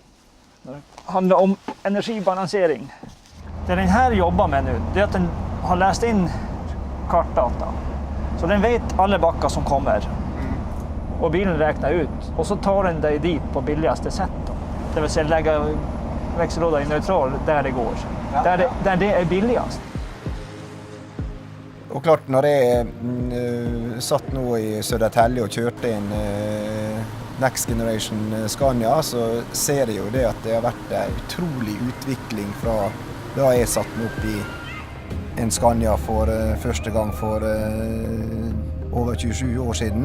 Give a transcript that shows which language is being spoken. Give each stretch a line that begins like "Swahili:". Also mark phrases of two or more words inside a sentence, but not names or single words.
Swedish: Det handlar om energibalansering. Det den här jobbar med nu, det är att den har läst in kartdata. Så den vet alla backar som kommer. Och bilen räknar ut. Och så tar den dig dit på billigaste sätt. Då. Det vill säga lägga växellåda i neutral där det går. Där det är billigast.
Norwegian: Og klart, når jeg satt nå i Södertälje og kjørte en Next Generation Scania, så ser jeg jo det at det har vært en utrolig utvikling fra da jeg satt meg opp i en Scania for første gang for over 27 år siden.